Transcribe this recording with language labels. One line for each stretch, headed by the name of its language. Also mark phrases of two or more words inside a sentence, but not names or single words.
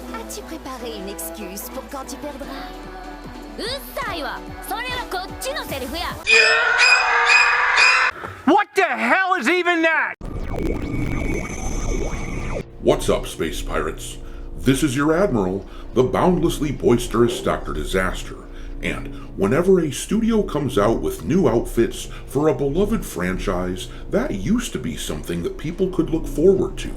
French: As-tu préparé une excuse pour quand tu perdras?
Japanese: うっさいわ。それはこっちのセリフや。
English: What the hell is even that? What's up, space pirates? This is your admiral, the boundlessly boisterous Dr. Disaster, and whenever a studio comes out with new outfits for a beloved franchise, that used to be something that people could look forward to.